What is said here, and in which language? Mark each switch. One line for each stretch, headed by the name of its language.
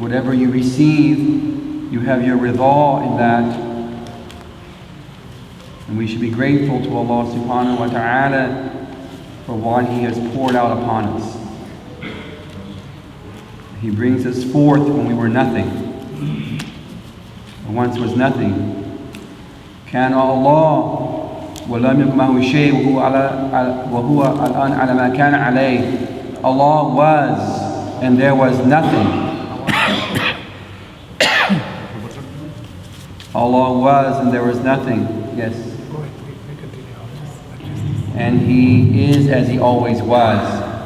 English: Whatever you receive, you have your ridha in that. And we should be grateful to Allah subhanahu wa ta'ala for what He has poured out upon us. He brings us forth when we were nothing. Once was nothing.
Arabic: كان الله ولم يكن معه شيء وهو الآن على ما كان عليه.
English: Allah was and there was nothing. Allah was and there was nothing. Yes. And He is as He always was.